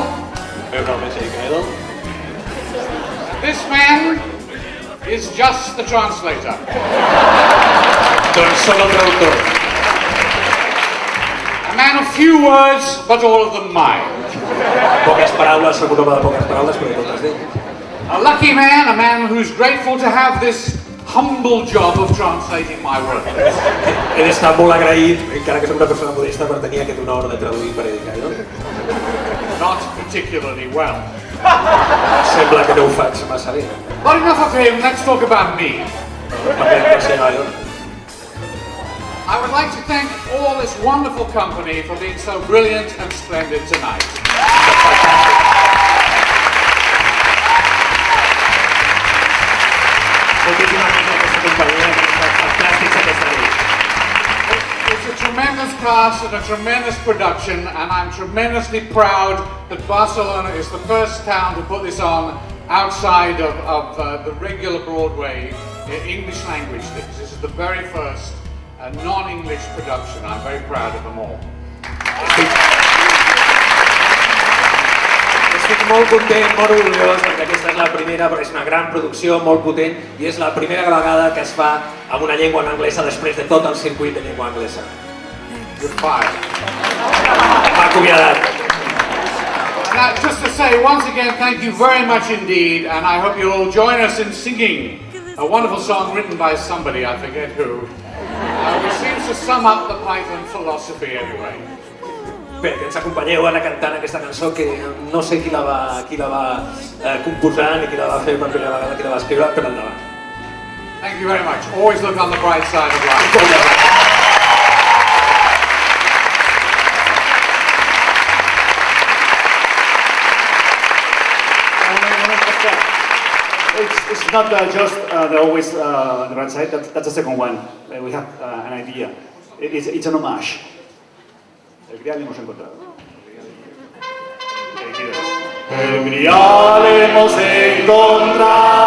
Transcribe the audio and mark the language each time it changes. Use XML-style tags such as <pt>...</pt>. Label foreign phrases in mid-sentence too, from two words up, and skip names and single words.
<ca>Meu nom és Eric Idle.</ca> <en>This man is just the translator.</en> <ca>Doncs soc el traductor.</ca> <en>A man of few words, but all of them mine.</en> <ca>Poques paraules, soc un home de poques paraules, però totes d'ell.</ca> <en>A lucky man, a man who's grateful to have this humble job of translating my work.</en> <ca>He d'estar molt agraït, encara que soc una persona modesta, per tenir aquest honor de traduir per Eric Idle.</ca> <en>Not particularly well.</en> <ca>Sembla que no ho faig massa bé.</ca> <en>But enough of him, let's talk about me.</en> <ca>Parlem del senyor Idle.</ca> <en>I would like to thank all this wonderful company for being so brilliant and splendid tonight. It's a tremendous cast and a tremendous production, and I'm tremendously proud that Barcelona is the first town to put this on outside of the regular Broadway English language things. This is the very first non-English production. I'm very proud of them all.</en> <ca>Estic molt content, molt orgullós, perquè aquesta és la primera, però és una gran producció, molt potent, i és la primera vegada que es fa amb una llengua en anglesa després de tot el circuit de llengua anglesa.</ca> <en>You're fired.</en> <ca>M'ha acomiadat.</ca> <en>Now, just to say, once again, thank you very much indeed, and I hope you'll all join us in singing a wonderful song written by somebody, I forget who, which seems to sum up the Python philosophy anyway.</en> <ca>Bé, que ens acompanyeu ara cantant aquesta cançó que no sé qui la va composar ni qui la va fer per primera vegada, qui la va escriure, però endavant.</ca> <en>Thank you very much. Always look on the bright side of life. It's not just always the right side, that's the second one. We have an idea. It's an homage.</en> <es>El grial hemos encontrado. El grial hemos encontrado.</es>